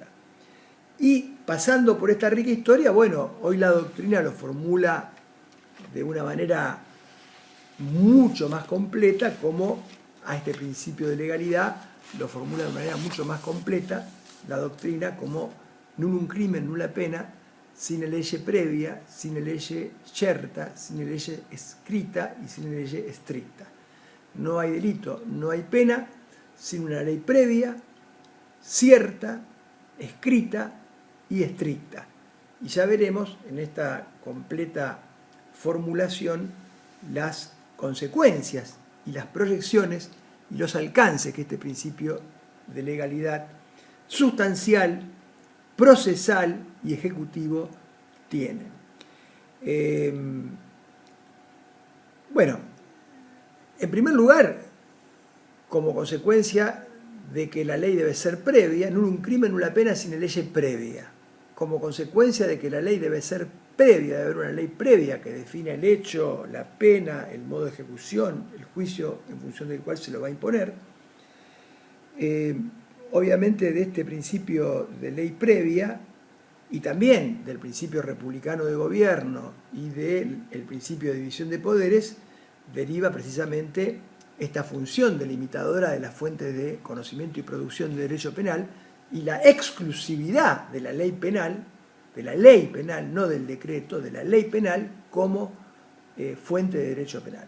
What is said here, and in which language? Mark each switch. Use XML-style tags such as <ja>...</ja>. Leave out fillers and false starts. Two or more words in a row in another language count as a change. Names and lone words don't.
<es>Y pasando por esta rica historia, bueno, hoy la doctrina lo formula de una manera mucho más completa, como a este principio de legalidad lo formula de manera mucho más completa la doctrina como</es> <la>nullum crimen, nulla pena, sine legge previa, sine legge certa, sine legge escrita y sine legge stricta.</la> <es>No hay delito, no hay pena sin una ley previa, cierta, escrita y estricta. Y ya veremos en esta completa formulación las consecuencias y las proyecciones y los alcances que este principio de legalidad sustancial, procesal y ejecutivo tiene. Bueno, en primer lugar, como consecuencia de que la ley debe ser previa,</es> <la>nullum crimen nulla pena sine legge previa.</la> <es>Como consecuencia de que la ley debe ser previa, debe haber una ley previa que define el hecho, la pena, el modo de ejecución, el juicio en función del cual se lo va a imponer. Obviamente de este principio de ley previa y también del principio republicano de gobierno y del principio de división de poderes deriva precisamente esta función delimitadora de las fuentes de conocimiento y producción de derecho penal y la exclusividad de la ley penal, no del decreto, de la ley penal como fuente de derecho penal.</es>